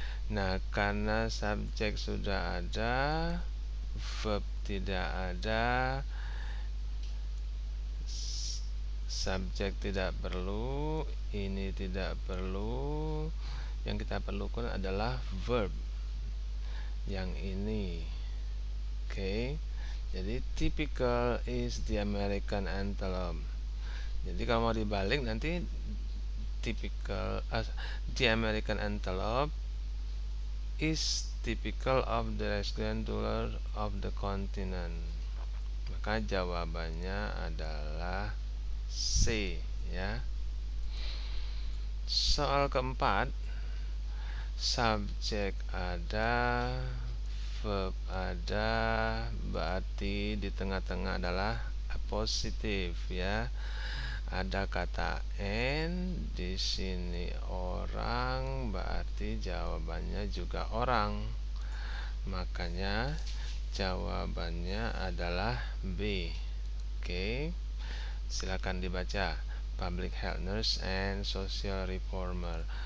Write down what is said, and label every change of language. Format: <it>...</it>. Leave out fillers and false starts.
<id>Nah, karena subjek sudah ada, verb tidak ada, subjek tidak perlu, ini tidak perlu. Yang kita perlukan adalah verb yang ini. Oke. Jadi</id> <en>typical is the American antelope.</en> <id>Jadi kalau mau dibalik nanti</id> <en>the American antelope is typical of the rectangular of the continent.</en> <id>Maka jawabannya adalah C ya. Soal keempat, subjek ada, verb ada, berarti di tengah-tengah adalah positif ya. Ada kata N di sini orang, berarti jawabannya juga orang. Makanya jawabannya adalah B. Oke. Silakan dibaca.</id> <en>Public health nurse and social reformer.</en>